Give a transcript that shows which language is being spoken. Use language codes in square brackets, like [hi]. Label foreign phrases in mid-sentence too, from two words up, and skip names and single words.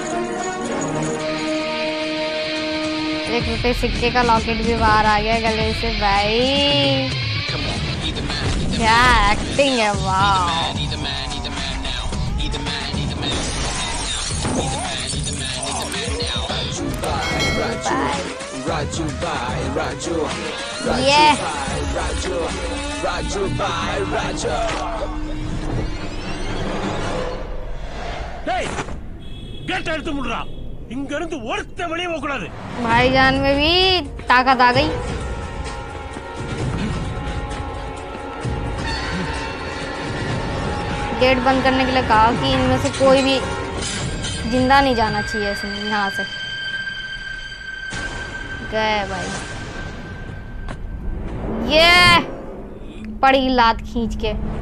[hi] 1 रुपए सिक्के का लॉकेट भी बाहर आ गया गले से भाई। क्या एक्टिंग है, वाह। ये [ta] இங்க இருந்து ஒருத்த வெளியே போக கூடாது। [hi] भाईजान में भी ताकत आ गई। गेट बंद करने के लिए कहा कि इनमें से कोई भी जिंदा नहीं जाना चाहिए इसमें, यहाँ से। गए भाई, ये पड़ी लात खींच के।